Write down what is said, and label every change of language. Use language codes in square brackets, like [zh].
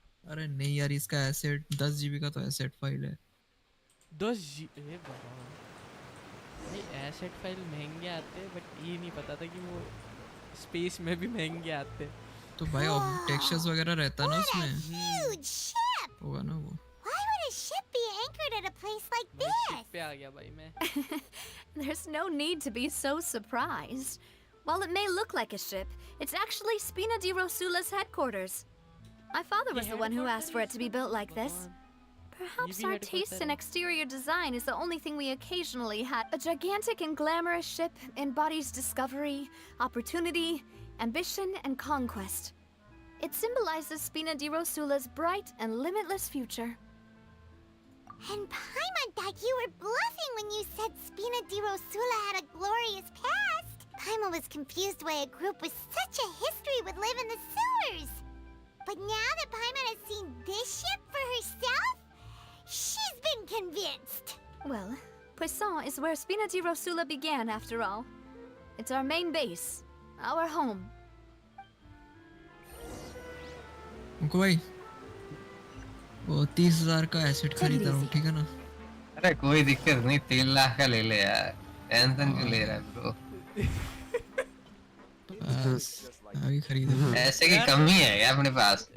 [hi] अरे नहीं यार, इसका एसेट 10 GB का तो एसेट फाइल है. 10 GB भाई एसेट फाइल महंगे आते हैं, बट ये नहीं पता था कि वो स्पेस में भी महंगे आते हैं. तो भाई टेक्सचर्स वगैरह रहता है ना [en] What a [hi] उसमें, [en] huge ship! [hi] होगा ना वो. [en] Why would a ship be anchored at a place like [hi] मैं [en] this? [hi] ship पे आ गया भाई मैं. [en] There's no need to be so surprised. While it may look like a ship, it's actually Spina di Rosula's headquarters. My father was the one who asked for it to be built like this. Perhaps our taste in exterior design is the only thing we occasionally had. A gigantic and glamorous ship embodies discovery, opportunity, ambition, and conquest. It symbolizes Spina di Rosula's bright and limitless future. And Paimon thought you were bluffing when you said Spina di Rosula had a glorious past. Paimon was confused why a group with such a history would live in the sewers. But now that Paimon has seen this ship for herself, she's been convinced. Well, Poisson is where Spina di Rosula began, after all. It's our main base, our home. [hi] उनको भाई वो 30,000 का asset खरीद रहा हूँ, ठीक है ना. अरे कोई दिक्कत नहीं, 3 लाख का ले ले यार. टेंशन क्यों ले रहा है ब्रो? अभी खरीद. ऐसे की कमी है क्या अपने पास?